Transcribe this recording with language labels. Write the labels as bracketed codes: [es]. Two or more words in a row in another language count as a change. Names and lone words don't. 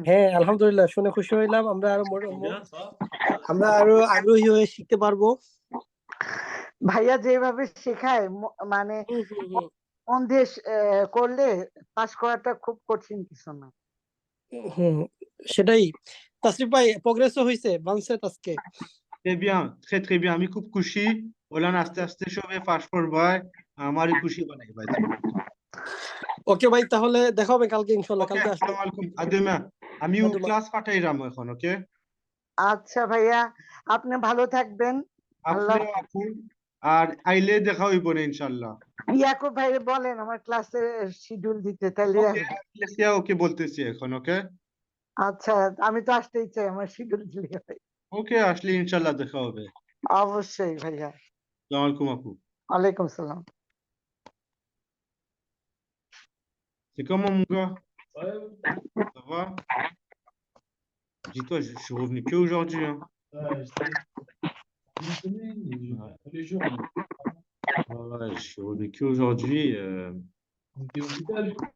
[bn] হ্যাঁ, আলহামদুলিল্লাহ, শুনে খুশি হইলাম। আমরা আরো আগ্রহী হয়ে শিখতে পারবো। ভাইয়া যেভাবে শেখায় মানে মন দিয়ে করলে পাশ করাটা খুব কঠিন কিছু না। সেটাই। তাসরিফ ভাই, প্রোগ্রেসও হইছে, বানসেট আজকে। [fr] Très bien, très très bien, [bn] আমি খুব খুশি। [syl] ওলান আস্তে আস্তে সবে ফাঁস করবাই, আমারই খুশি বানাই ভাই। [bn] ওকে ভাই, তাহলে দেখা হবে কালকে ইনশাআল্লাহ। কালকে আসবো। আসসালামু আলাইকুম, আদেমা। আমি ক্লাস কাটাইরাম এখন, ওকে? আচ্ছা ভাইয়া, আপনি ভালো থাকবেন। আল্লাহ। আপনিও আপু, আর আইলে দেখা হইব না ইনশাআল্লাহ। ইয়াকুব ভাই বলেন আমার ক্লাসে শিডিউল দিতে, তাহলে ওকে বলতেছি এখন, ওকে? আচ্ছা, আমি তো আসতেই চাই, আমার শিডিউল দিলে হয়। ওকে, আসলে ইনশাআল্লাহ দেখা হবে। অবশ্যই ভাইয়া। আসসালামু আলাইকুম আপু। ওয়ালাইকুম সালাম। [fr] C'est comment mon gars? Ça va? Dis-toi, je suis revenu que aujourd'hui, hein. Ouais, je suis revenu que aujourd'hui.